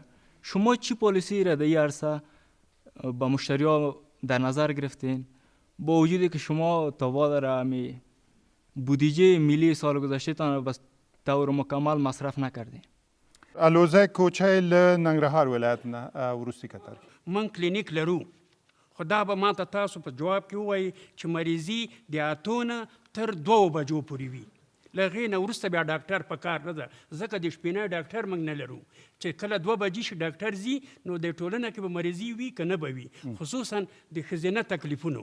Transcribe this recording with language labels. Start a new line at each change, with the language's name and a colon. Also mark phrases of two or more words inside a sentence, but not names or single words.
Persian: شما چی پالیسی را در این عرصه با مشتری ها در نظر گرفتین با وجودی که شما تا در همی بودجه ملی سال گذشته تان به طور مکمل مصرف نکردین؟
Pashto: الوزه کوچه له ننګرهار ولایت نه وروستي قطار. من کلینیک لرو خو دا به ما ته تاسو په جواب کې ووایي چې مریضي د 8 نه تر 2 بجو پورې وي. له هغې نه وروسته بیا ډاکټر په کار نه ده، ځکه د شپېنی ډاکټر موږ نه لرو چې کله 2 بجې شي ډاکټر ځي نو د ټولنه کې به مریضي وي که نه به وي، خصوصا د ښځینه تکلیفونو.